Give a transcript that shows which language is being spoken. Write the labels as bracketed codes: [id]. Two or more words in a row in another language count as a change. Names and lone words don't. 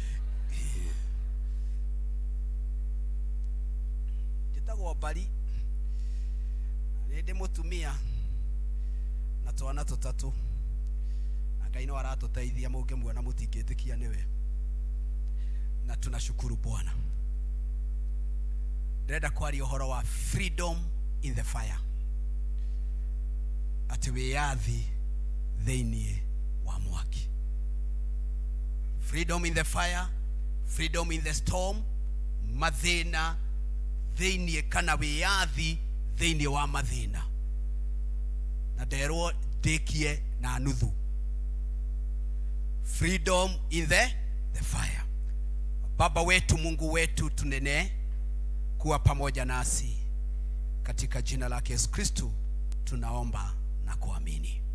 [ki] Njĩtagwo Bari ndĩ mũtumia na twana tũtatũ. Na Ngai no aratũteithia mũngĩmuona mũtingĩtĩkia nĩwe. [sw] Na tunashukuru Bwana. [ki] Ndĩrenda kwaria ũhoro wa [en] freedom in the fire. [ki] Atĩ wĩyathi thĩinĩ wa mwaki. [en] Freedom in the fire, freedom in the storm, [ki] mathĩna thĩinĩ kana wĩyathi thĩinĩ wa mathĩna. Na nderwo ndĩkie na nuthu. [en] Freedom in the fire. [sw] Baba wetu, Mungu wetu, tunene kuwa pamoja nasi. Katika jina lake Yesu Kristo tunaomba na kuamini.